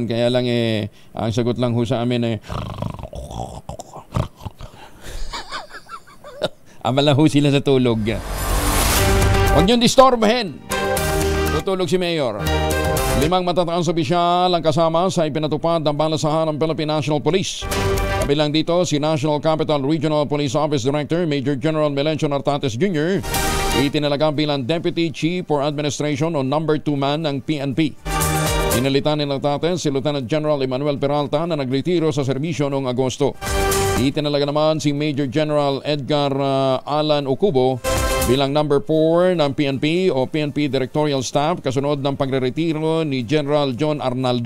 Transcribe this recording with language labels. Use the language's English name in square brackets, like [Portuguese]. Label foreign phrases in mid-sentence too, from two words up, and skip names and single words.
[Filipino] Kaya lang ang sagot lang ho sa amin amalaho sila sa tulog. Huwag niyong distorbahin. Tutulog si Mayor. 5 matataas opisyal ang kasama sa ipinatupad ng balasahan ng Philippine National Police. Kabilang dito si National Capital Regional Police Office Director Major General Melencio Nartates Jr. Itinalaga bilang [English] Deputy Chief for Administration [Filipino] o [English] number 2 man [Filipino] ng PNP. Inalitan ni Nartates si Lieutenant General Emmanuel Peralta na nagretiro sa serbisyo noong Agosto. Itinalaga naman si Major General Edgar Alan Ocubo bilang number 4 ng PNP o PNP Directorial Staff kasunod ng pagre-retiro ni General John Arnaldo.